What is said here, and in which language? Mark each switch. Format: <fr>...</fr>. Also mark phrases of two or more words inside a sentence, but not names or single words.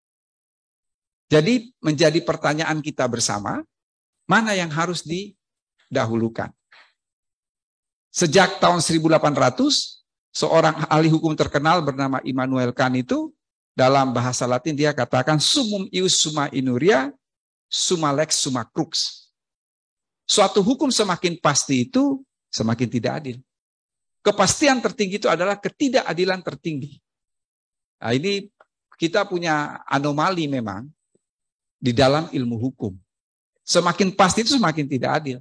<id>Jadi menjadi pertanyaan kita bersama, mana yang harus didahulukan? Sejak tahun 1800, seorang ahli hukum terkenal bernama Immanuel Kant itu, dalam bahasa Latin dia katakan,</id> <la>sumum ius summa inuria, summa lex summa crux.</la> <id>Suatu hukum semakin pasti itu, semakin tidak adil. Kepastian tertinggi itu adalah ketidakadilan tertinggi. Nah, ini kita punya anomali memang di dalam ilmu hukum. Semakin pasti itu semakin tidak adil.</id>